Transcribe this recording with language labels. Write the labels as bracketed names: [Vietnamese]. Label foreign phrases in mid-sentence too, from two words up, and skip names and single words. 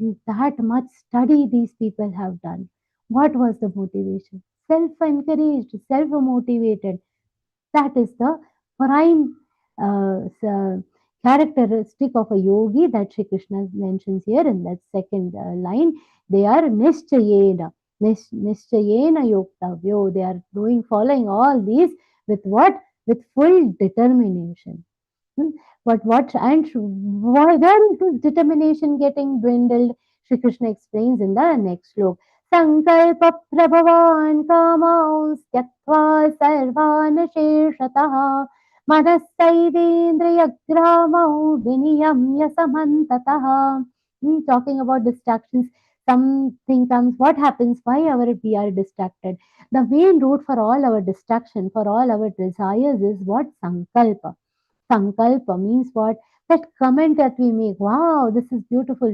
[English] That much study these people have done. What was the motivation? Self-encouraged, self-motivated. That is the prime characteristic of a yogi that Shri Krishna mentions here in that second line. They are [Sanskrit] nischayena, nischayena yoktavyo. [English] They are following all these with what? With full determination. Hmm. Where is this determination getting dwindled? Shri Krishna explains in the next slok. [Sanskrit] Sankalpa prabhavan kamaus tyaktva sarvan sheshatah manasaivedriyagramau viniyamya samantatah. [English] Talking about distractions, something comes. What happens? Why we are distracted? The main root for all our distraction, for all our desires is what? Sankalpa. Sankalpa means what? That comment that we make. Wow, this is beautiful.